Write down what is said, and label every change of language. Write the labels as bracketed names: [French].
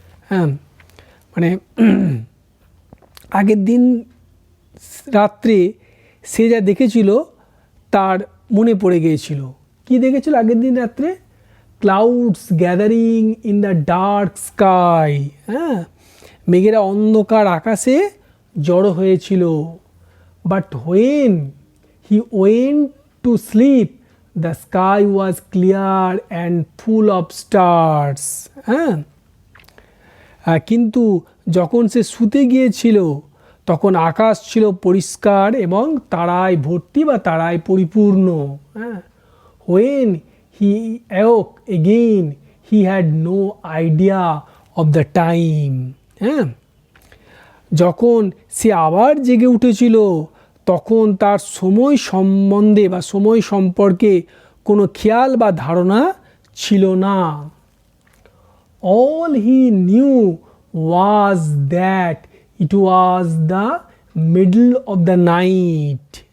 [Bangla] হ্যাঁ, মানে আগের দিন রাত্রে সে যা দেখেছিল তার মনে পড়ে গিয়েছিল। কি দেখেছিল আগের দিন রাত্রে? [English] Clouds gathering in the dark sky. [Bangla] হ্যাঁ, মেঘেরা অন্ধকার আকাশে জড়ো হয়েছিল। [English] But when he went to sleep, the sky was clear and full of stars. [Bangla] হ্যাঁ, কিন্তু যখন সে শুতে গিয়েছিল তখন আকাশ ছিল পরিষ্কার এবং তারায় ভর্তি বা তারায় পরিপূর্ণ। [English] হ্যাঁ, when he awoke again he had no idea of the time. [Bangla] হ্যাঁ, যখন সে আবার জেগে উঠেছিল তখন তার সময় সম্বন্ধে বা সময় সম্পর্কে কোনো খেয়াল বা ধারণা ছিল না। [English] All he knew was that it was the middle of the night.